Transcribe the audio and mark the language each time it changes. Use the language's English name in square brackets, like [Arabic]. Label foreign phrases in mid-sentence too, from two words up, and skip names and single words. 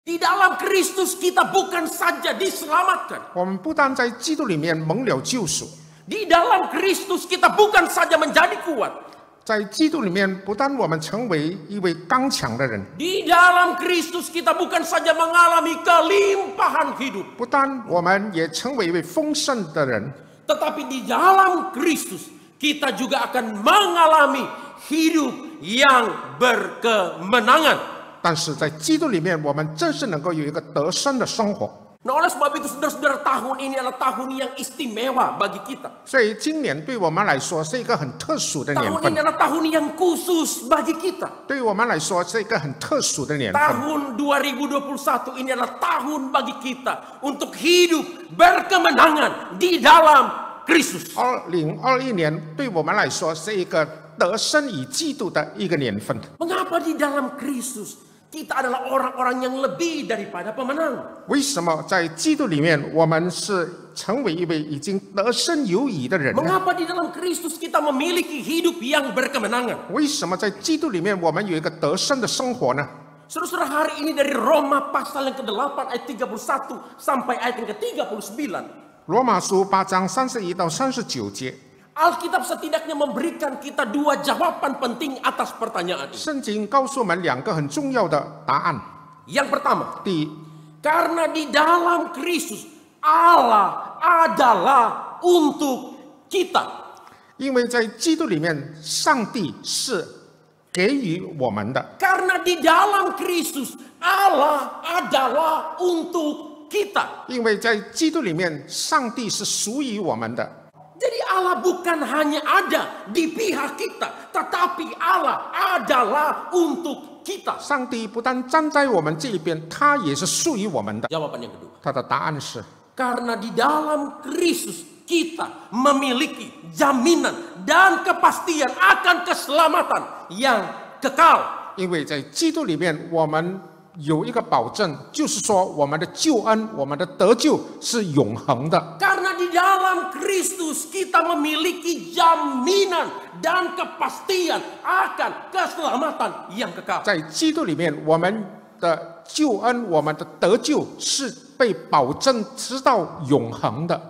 [Indonesian] Di dalam Kristus kita bukan saja diselamatkan. [Chinese] 我们不但在基督里面蒙了救赎， [Indonesian] Di dalam Kristus kita bukan saja menjadi kuat. [Chinese] 在基督里面不但我们成为一位刚强的人， [Indonesian] Di dalam Kristus kita bukan saja mengalami kelimpahan hidup. [Chinese] 不但我们也成为一位丰盛的人， [Indonesian] Tetapi di dalam Kristus kita juga akan mengalami hidup yang berkemenangan. [Chinese] 但是在基督里面，我们真是能够有一个得胜的生活。 [Indonesian] Nah, oleh sebab itu saudara-saudara, tahun ini adalah tahun yang istimewa bagi kita. [Chinese] 所以今年对我们来说是一个很特殊的年 [Indonesian] Tahun [Chinese] 份 [Indonesian] ini，adalah tahun yang khusus bagi kita. [Chinese] 对于我们来说是一个很特殊的年份。 [Indonesian] Tahun 2021 ini adalah tahun bagi kita untuk hidup berkemenangan di dalam Kristus. [Chinese] 2021 年对我们来说是一个得胜于基督的一个年份。 [Indonesian] Mengapa di dalam Kristus kita adalah orang-orang yang lebih daripada pemenang? [Chinese] 为什么在基督里面我们是成为一位已经得胜有余的人呢？ [Indonesian] Mengapa di dalam Kristus kita memiliki hidup yang berkemenangan? [Chinese] 为什么在基督里面我们有一个得胜的生活呢？ [Indonesian] Saudara-saudara, hari ini dari Roma pasal yang ke-8 ayat 31 sampai ayat yang ke-39. [Chinese] 罗马书8章31到39节， [Indonesian] Alkitab setidaknya memberikan kita dua jawaban penting atas pertanyaan ini. [Chinese] 圣经告诉我们两个很重要的答案。 [Indonesian] Yang pertama, [Chinese] 第一， [Indonesian] karena di dalam Kristus Allah adalah untuk kita. [Chinese] 因为在基督里面，上帝是给予我们的。 [Indonesian] Karena di dalam Kristus Allah adalah untuk kita. [Chinese] 因为在基督里面，上帝是属于我们的。 [Indonesian] Jadi Allah bukan hanya ada di pihak kita, tetapi Allah adalah untuk kita. [Chinese] 上帝不但站在我们这一边，他也是属于我们的。 [Indonesian] Jawaban yang kedua. [Chinese] 他的答案是， [Indonesian] Karena di dalam Kristus kita memiliki jaminan dan kepastian akan keselamatan yang kekal. [Chinese] 因为在基督里面，我们有一个保证，就是说我们的救恩、我们的得救是永恒的。 [Indonesian] Karena di dalam Kristus kita memiliki jaminan dan kepastian akan keselamatan yang kekal. [Chinese] 在基督里面，我们的救恩、我们的得救是被保证直到永恒的。